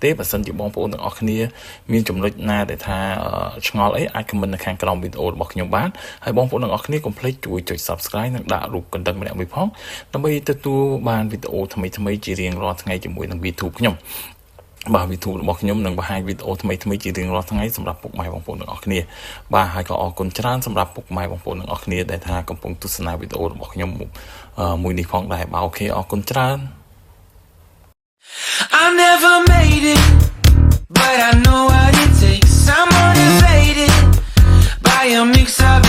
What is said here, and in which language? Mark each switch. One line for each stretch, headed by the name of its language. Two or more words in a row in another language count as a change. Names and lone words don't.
Khmer: ទេបើសិនជាបងប្អូនទាំងអស់គ្នាមានចំណុចណាដែលថាឆ្ងល់អីអាច comment នៅខាងក្រោមវីដេអូរបស់ខ្ញុំបានហើយបងប្អូនទាំងអស់គ្នាកុំភ្លេចជួយចុច Subscribe និងដាក់រូបកណ្ដឹងម្នាក់មួយផងដើម្បីទទួលបានវីដេអូថ្មីៗជារៀងរាល់ថ្ងៃជាមួយនឹង YouTube ខ្ញុំបាទ YouTube របស់ខ្ញុំនឹងបង្ហាញវីដេអូថ្មីៗជារៀងរាល់ថ្ងៃសម្រាប់ពុកម៉ែបងប្អូនទាំងអស់គ្នាបាទហើយក៏អរគុណច្រើនសម្រាប់ពុកម៉ែបងប្អូនទាំងអស់គ្នាដែលថាកំពុងទស្សនាវីដេអូរបស់ខ្ញុំមួយនេះផងដែរបាទអូខេអរគុណច្រើន
English: I never made it but I know what it takes I'm motivated by a mix